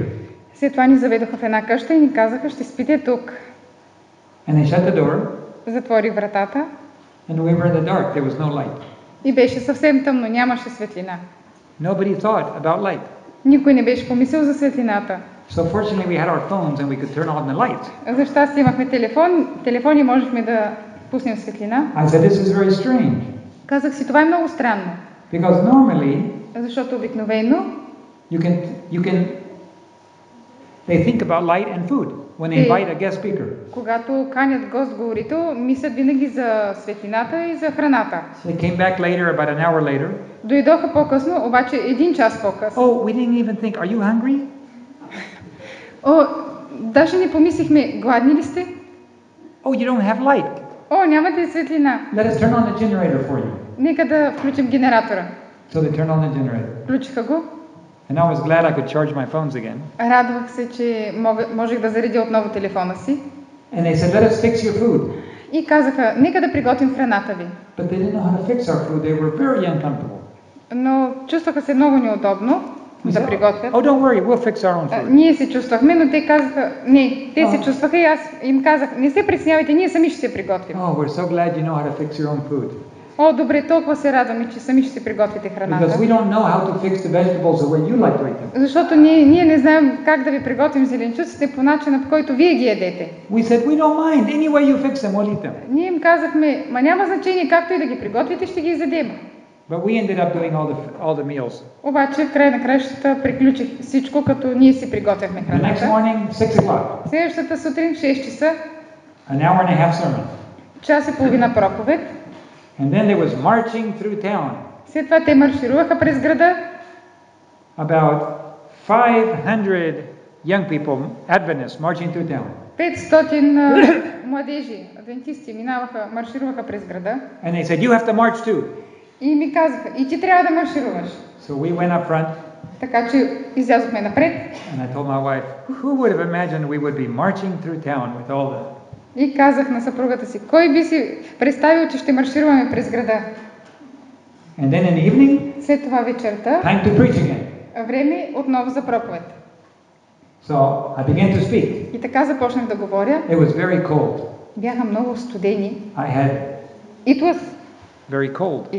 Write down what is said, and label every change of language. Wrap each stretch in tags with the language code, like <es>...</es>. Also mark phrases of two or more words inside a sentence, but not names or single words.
<bg>След това ни заведоха в една къща и ни казаха, ще спите тук.</bg> <en>And they shut the door</en> <bg>Затворих вратата</bg> <en>and we were in the dark. There was no light.</en> <bg>и беше съвсем тъмно, нямаше светлина.</bg> <en>Nobody thought about light.</en> <bg>Никой не беше помислил за светлината.</bg> <en>So fortunately we had our phones and we could turn on the lights.</en> <bg>За щастие имахме телефони можехме да пуснем светлина.</bg> <en>I said, this is very strange.</en> <bg>Казах си, това е много странно,</bg> <en>Because normally</en> <bg>защото обикновено</bg> <en>you can they think about light and food when they invite a guest speaker.</en> <bg>когато канят гост-говорител, мислят винаги за светлината и за храната.</bg> <en>They came back later, about an hour later.</en> <bg>Дойдоха по-късно, обаче 1 час по-късно.</bg> <en>Oh, we didn't even think, are you hungry?</en> <bg>Даже не помислихме, гладни ли сте?</bg> <en>Oh, you don't have light.</en> <bg>Нямате светлина.</bg> <en>Let us turn on the generator for you.</en> <bg>Нека да включим генератора.</bg> <en>So they turned on the generator.</en> <bg>Включиха го.</bg> <en>And I was glad I could charge my phones again.</en> <bg>Радвах се, че можех да заредя отново телефона си.</bg> <en>And they said, let us fix your food.</en> <bg>И казаха, нека да приготвим храната ви.</bg> <en>But they didn't know how to fix our food. They were very uncomfortable.</en> <bg>Но чувстваха се много неудобно да приготвят.</bg> <en>Oh, don't worry, we'll fix our own food.</en> <bg>Ние се чувствахме, но те казаха, не, те се чувстваха и аз им казах, не се притеснявайте, ние сами ще се приготвим.</bg> <en>Oh, we're so glad you know how to fix your own food.</en> <bg>Добре, толкова се радваме, че сами ще си приготвите храната.</bg> <en>Because we don't know how to fix the vegetables the way you like to eat them.</en> <bg>Защото ние не знаем как да ви приготвим зеленчуците по начина, по който вие ги ядете.</bg> <en>We said, we don't mind. Any way you fix them, we'll eat them.</en> <bg>Ние им казахме, няма значение както и да ги приготвите, ще ги изядем.</bg> <en>But we ended up doing all the meals.</en> <bg>Обаче в край на краищата приключих всичко, като ние си приготвяхме</bg> <en>The next</en> <bg>храната.</bg> <en>morning, 6 o'clock,</en> <bg>Следващата сутрин в 6 часа,</bg> <en>an hour and a half sermon.</en> <bg>час и половина проповед.</bg> <en>And then there was marching through town.</en> <bg>След това те маршируваха през града.</bg> <en>About 500 young people, Adventists, marching through town.</en> <bg>500 младежи, адвентисти, маршируваха през града.</bg> <en>And they said, you have to march too.</en> <bg>И ми казаха, и ти трябва да маршируваш.</bg> <en>So we went up front.</en> <bg>Така че излязохме напред.</bg> <en>And I told my wife, who would have imagined we would be marching through town with all the...</en> <bg>И казах на съпругата си, кой би си представил, че ще маршируваме през града?</bg> <en>And then in the evening,</en> <bg>След това вечерта,</bg> <en>time to preach again.</en> <bg>време отново за проповед.</bg> <en>So I began to speak.</en> <bg>И така започнах да говоря.</bg> <en>It was very cold.</en> <bg>Бяха много студени.</bg> <en>I had It was, very cold,</en>